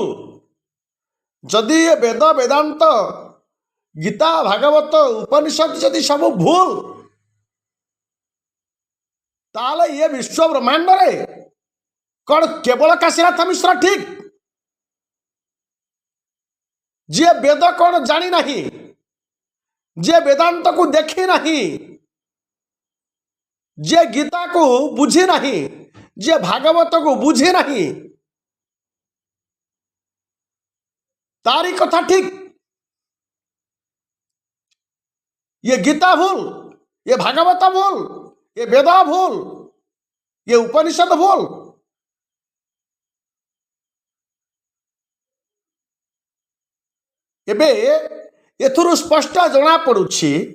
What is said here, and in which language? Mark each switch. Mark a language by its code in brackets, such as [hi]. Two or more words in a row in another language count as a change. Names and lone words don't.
[or] ଯଦି ଏ ବେଦ ବେଦାନ୍ତ ଗୀତା ଭାଗବତ ଉପନିଷଦ ଯଦି ସବୁ ଭୁଲ, ତାହେଲେ ଏ ବିଶ୍ୱ ବ୍ରହ୍ମାଣ୍ଡରେ କ'ଣ କେବଳ କାଶୀନାଥ ମିଶ୍ର ଠିକ? ଯିଏ ବେଦ କ'ଣ ଜାଣି ନାହିଁ, ଯିଏ ବେଦାନ୍ତକୁ ଦେଖି ନାହିଁ, ଯିଏ ଗୀତାକୁ ବୁଝି ନାହିଁ, ଯିଏ ଭାଗବତକୁ ବୁଝି ନାହିଁ, ତାରି କଥା ଠିକ। ଏ ଗୀତା ଭୁଲ, ଏ ଭାଗବତ ଭୁଲ, ଏ ବେଦ ଭୁଲ, ଏ ଉପନିଷଦ ଭୁଲ। ଏବେ ଏଥିରୁ ସ୍ପଷ୍ଟ ଜଣା ପଡୁଛି